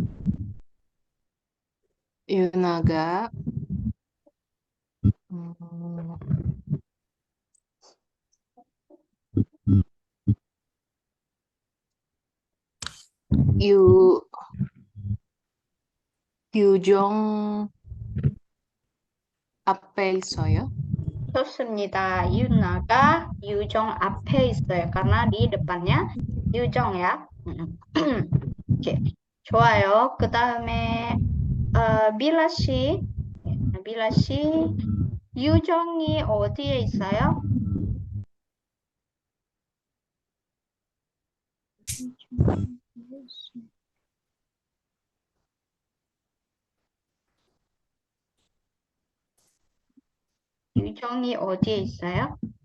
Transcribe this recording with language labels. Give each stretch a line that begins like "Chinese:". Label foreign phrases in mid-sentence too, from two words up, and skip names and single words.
Korean: 유나가 유정 앞에 있어요? 좋습니다. 유나가 유정 앞에 있어요.
Indonesian: karena di depannya 유정 ya. Oke,
Korean: 좋아요. 그 다음에 빌라 씨. 빌라 씨, 유정이 어디에 있어요? 유정이 어디에 있어요?